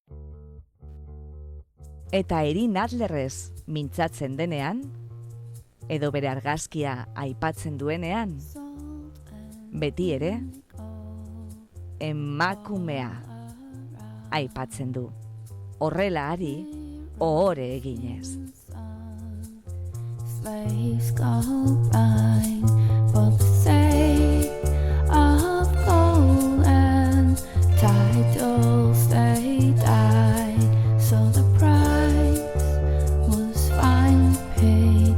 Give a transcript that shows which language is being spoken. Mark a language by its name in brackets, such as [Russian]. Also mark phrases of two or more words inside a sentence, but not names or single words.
[Basque] Eta Irene Adlerrez mintzatzen denean, edo bere argazkia aipatzen duenean, beti ere, emakumea aipatzen du. Horrela ari, ohore eginez. [English] Slaves go blind for the sake of gold and titles they died. So the price was finally paid.